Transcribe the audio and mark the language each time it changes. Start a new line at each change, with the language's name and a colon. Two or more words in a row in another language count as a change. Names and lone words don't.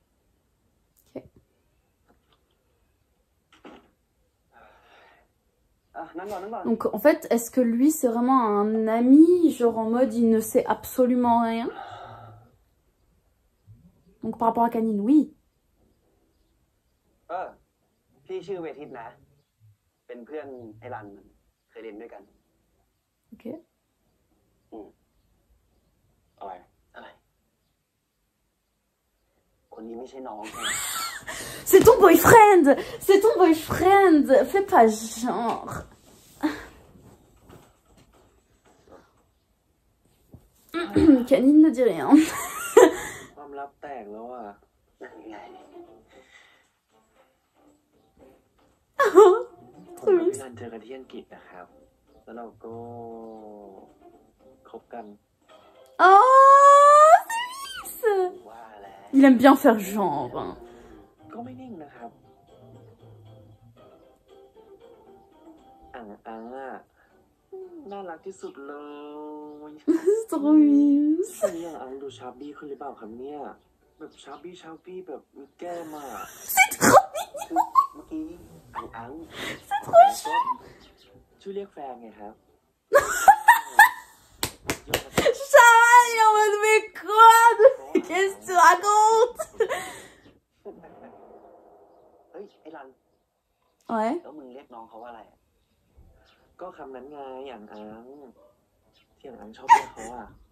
French: อ Donc en fait, est-ce que lui c'est vraiment un ami, genre en mode il ne sait absolument rien? Donc par rapport à Canine, oui.
Thai: พี่ชื่อเวทิตนะเป็นเพื่อนไอ้รันเคยเรียนด้วยกัน
French: Ok.
Thai: อะไรคนนี้ไม่ใช่น้องใช่ไหม
French: C'est ton boyfriend! C'est ton boyfriend! Fais pas genre. Canine ne dit rien.
Thai: ความลับแตกแล้วอ่ะ นั่นไง ผมกับพี่รันเจอกันที่อังกฤษนะครับ แล้วเราก็คบกัน
French: Oh, c'est lisse!
Thai: ว่าแล้ว
French: Il aime bien faire genre.
Thai: ก็ไม่นิ่งนะครับอังอ่ะน่ารักที่สุดเลย
French: C'est trop mignon.
Thai: ช่วงนี้อังดูชาร์บี้ขึ้นหรือเปล่าครับเนี่ยแบบชาร์บี้แบบมีแก้มอ่ะ คือเมื่อกี้อัง ชื่อเรียกแฟนไงครับ
French: Chaval, il est en mode mais quoi? Qu'est-ce que tu racontes?
Thai: เฮ้ยไอ้รัน
French: Ouais.
Thai: แล้วมึงเรียกน้องเขาว่าอะไร ก็คำนั้นไงอังที่อังชอบเรียกเขาอ่ะ